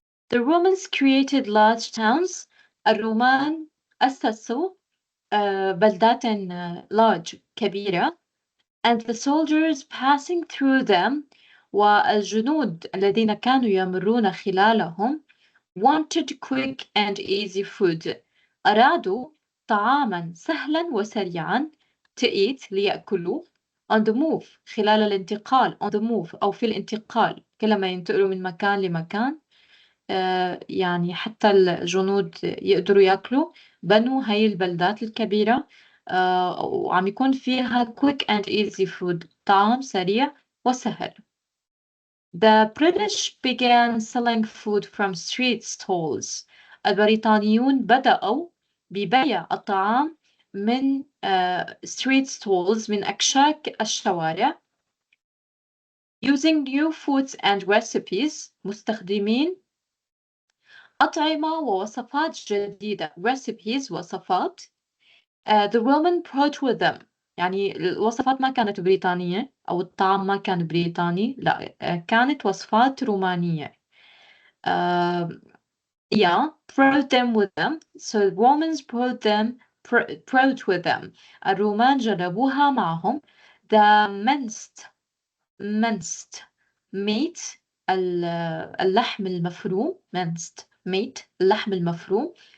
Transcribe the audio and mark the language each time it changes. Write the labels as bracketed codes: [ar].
[en] The Romans created large towns. [ar] الرومان أسسوا بلدات [en] large كبيرة, and the soldiers passing through them [ar] والجنود الذين كانوا يمرون خلالهم [en] wanted quick and easy food. [ar] أرادوا طعاما سهلا وسريعا [en] to eat [ar] ليأكلوه [en] on the move [ar] خلال الانتقال on the move أو في الانتقال كلما ينتقلوا من مكان لمكان. يعني حتى الجنود يقدروا ياكلوا. بنوا هاي البلدات الكبيرة وعم يكون فيها [en] quick and easy food [ar] طعام سريع وسهل. [en] The British began selling food from street stalls. [ar] البريطانيون بدأوا ببيع الطعام من [en] street stalls [ar] من أكشاك الشوارع. [en] Using new foods and recipes [ar] مستخدمين أطعمة ووصفات جديدة [en] recipes وصفات. The Roman brought with them [ar] يعني الوصفات ما كانت بريطانية أو الطعام ما كان بريطاني لا كانت وصفات رومانية. [en] Yeah, brought them with them. So the Romans brought with them. [ar] الرومان جربوها معهم. [en] The minced meat [ar] اللحم المفروم [en] minced meat [ar] اللحم المفروم.